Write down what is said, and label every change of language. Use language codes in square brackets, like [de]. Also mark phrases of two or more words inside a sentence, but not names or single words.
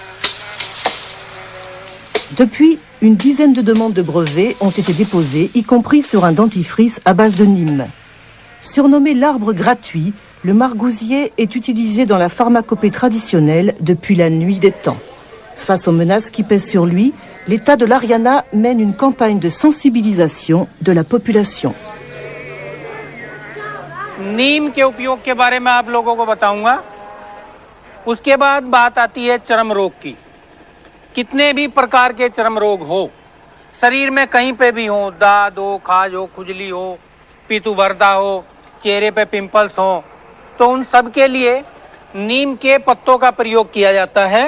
[fr] Depuis, une dizaine de demandes de brevets ont été déposées, y compris sur un dentifrice à base de Neem. Surnommé l'arbre gratuit, le margousier est utilisé dans la pharmacopée traditionnelle depuis la nuit des temps. Face aux menaces qui pèsent sur lui, l'État de l'Haryana mène une campagne de sensibilisation de la population. [hi] नीम के उपयोग के बारे में आप लोगों को बताऊंगा। उसके बाद बात आती है चर्म रोग की। कितने भी प्रकार के चर्म रोग हो, शरीर में कहीं पे भी हो, दाद हो, खाज हो, खुजली हो, पीतुबर्दा हो, चेहरे पे पिंपल्स हो, तो उन सब के लिए नीम के पत्तों का प्रयोग किया जाता है।